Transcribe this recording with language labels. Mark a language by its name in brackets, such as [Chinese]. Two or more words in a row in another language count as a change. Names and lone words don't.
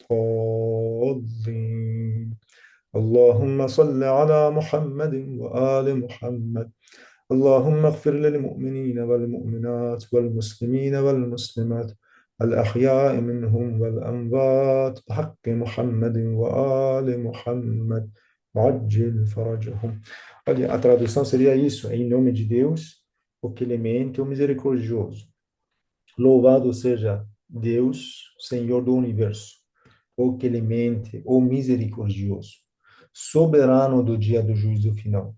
[Arabic] الضالين اللهم صل على محمد وآل محمد اللهم اغفر للمؤمنين والمؤمنات والمسلمين والمسلمات الأحياء منهم والأموات بحق محمد وآل محمد وعجل فرجهم. [Portuguese] Olha, a tradução seria isso: em nome de Deus, o clemente, o misericordioso. Louvado seja Deus, Senhor do universo, o clemente, o misericordioso, soberano do dia do juízo final.